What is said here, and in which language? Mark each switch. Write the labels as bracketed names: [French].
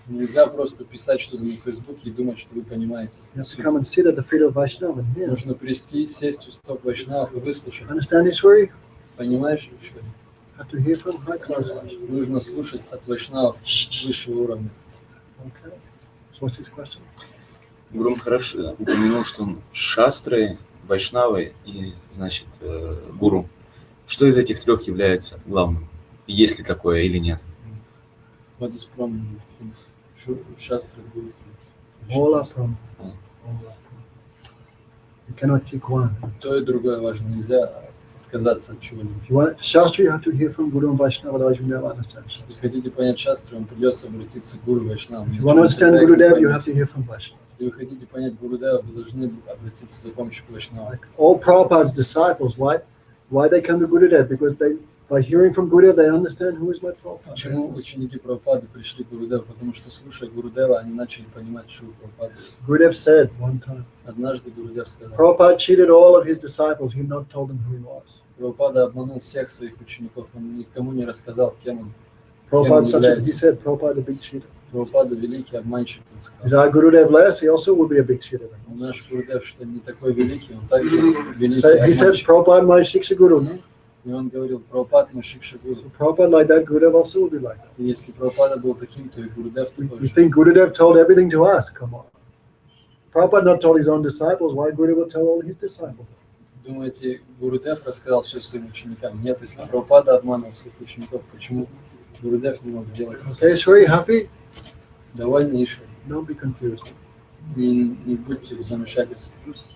[Russian] Нельзя просто писать что-то на Фейсбуке и думать, что вы понимаете. [English] You have to come and sit at the feet of Vaishnava and hear. [Russian] Нужно сесть у стоп вайшнавов и выслушать. [English] Understand Ishwari? [Russian] Понимаешь, что [English] You have to hear from high class Vaishnava. [Russian] нужно слушать от вайшнавов высшего уровня. [English] Okay. So what's his question? [Russian] Гуру Махарадж упомянул, что он шастры, вайшнавы и, значит, гуру. Что из этих трех является главным? Есть ли такое или нет? Вот из промы. Шастры будет. [English] All are from. You cannot pick one. [Russian] То и другое важно. Нельзя отказаться от чего-нибудь. [English] If you want Shastri, you have to hear from Guru and Vaishnava, otherwise you never understand. [Russian] Если хотите понять шастры, вам придется обратиться к гуру вайшнавам. [English] If you want to understand Gurudev, you have to hear from Vaishnava. [Russian] Если вы хотите понять Гурудева, вы должны обратиться за помощью к вайшнавам. [English] Like all Prabhupada's disciples, why they come to Gurudev? Because by hearing from Gurudev, they understand who is my Prabhupada. [Russian] Почему ученики Прабхупады пришли к Гурудеву? Потому что, слушая Гурудева, они начали понимать Шилу Прабхупаду. [English] Gurudev said one time, [Russian] Однажды Гурудев сказал, [English] Prabhupada cheated all of his disciples. He not told them who he was. [Russian] Прабхупада обманул всех своих учеников, он никому не рассказал, кем он. [English] Prabhupada, [Russian] является. [English] he said, Prabhupada a big cheater. [Russian] Прабхупада великий обманщик, он [English] Is [Russian] сказал. [English] our Gurudev less? He also will be a big cheater. [Russian] Наш Гурудев, что не такой великий, он также великий [English] So he said, [Russian] обманщик. [English] Prabhupada my Shiksha Guru. No? [Russian] И он говорил, Прабхупад мы Шикша Гуру. [English] So Prabhupada like that, Gurudev also will be like that. [Russian] И если Прабхупада был таким, то и Гурудев такой [English] You [Russian] же. [English] think Gurudev told everything to us? Come on. Prabhupada not told his own disciples. Why Gurudev will tell all his disciples? [Russian] Думаете, Гурудев рассказал все своим ученикам? Нет, если Прабхупада обманывал своих учеников, почему Гурудев не мог сделать? [English] Okay, Shri, happy? [Russian] Довольно Ишвар. [English] Don't be confused. [Russian] Не будьте в замешательстве.